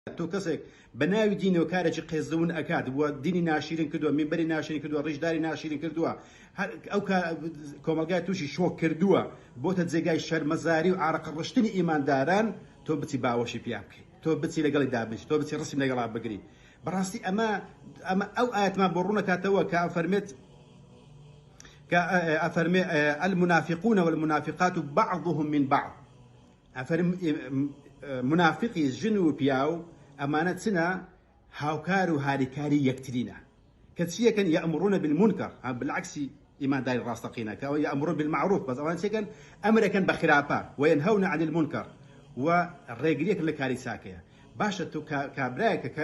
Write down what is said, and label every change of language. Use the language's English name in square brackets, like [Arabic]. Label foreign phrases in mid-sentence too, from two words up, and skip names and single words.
[Central Kurdish] تۆ کەسێک بەناوی دینەوە کارێکی قێزەون ئەکات وە دینی ناشرین کردووە منبەری ناشرین کردووە ڕیژداری ناشرین کردووە ئەو کۆمەلگای تووشی شۆک کردووە بۆتە جێگای شەرمەزاری و عارەقڕشتنی ئیمانداران تۆ بچی باوەشی پیا بکەیت تۆ بچی لەگەڵی دابنیشی تۆ بچی ڕسم لەگەڵا بگری بەڕاستی ئەمە ئەو ئاەتمان بۆ ڕوونەکاتەوە کە ئەفەرمێ [Arabic] المنافقون والمنافقات بعضهم من بعض [Central Kurdish] منافقی ژن و پیاو ئەمانە چنە هاوکار و هاریکاری یەکترینە کە چیەکەن [Arabic] یەئمرون بالمنکر [Central Kurdish] بالعکسی ئیمانداری ڕاستەقینە کە [Arabic] یەئمرون بالمعروف [Central Kurdish] بەس ئەوان چیەکەن ئەمرەکەن بە خراپە [Arabic] وەینهەون عن المنکر [Central Kurdish] و ڕێگریەکن لە کاری چاکەیە باشە تۆ کابرایە کە